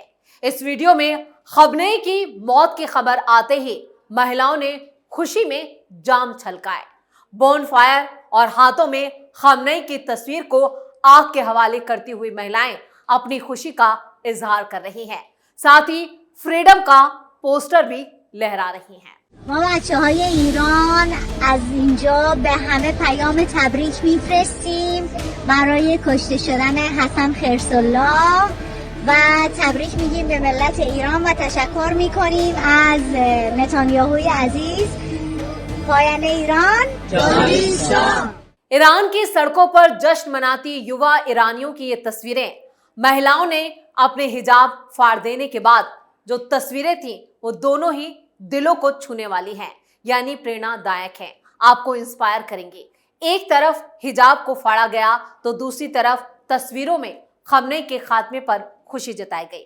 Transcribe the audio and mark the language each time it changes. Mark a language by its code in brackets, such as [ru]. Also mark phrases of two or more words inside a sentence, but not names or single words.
[hi] इस वीडियो में खमनेई की मौत की खबर आते ही महिलाओं ने खुशी में जाम छलकाए। बोनफायर और हाथों में खमनेई की तस्वीर को आग के हवाले करती हुई महिलाएं अपनी खुशी का इजहार कर रही हैं। साथ ही फ्रीडम का पोस्टर भी लहरा रही हैं। [fa] ما بچه‌های ایران از اینجا به همه پیام تبریک میفرستیم برای کشته شدن حسن خرس‌الله و تبریک میگیم به ملت ایران و تشکر میکنیم از نتانیاهوی عزیز. پایان ایران جاوید شاه. [hi] ईरान की सड़कों पर जश्न मनाती युवा ईरानियों की ये तस्वीरें, महिलाओं ने अपने हिजाब फाड़ देने के बाद जो तस्वीरें थी वो दोनों ही दिलों को छूने वाली हैं, यानी प्रेरणादायक हैं, आपको इंस्पायर करेंगे। एक तरफ हिजाब को फाड़ा गया तो दूसरी तरफ तस्वीरों में खमनेई के खात्मे पर खुशी जताई गई।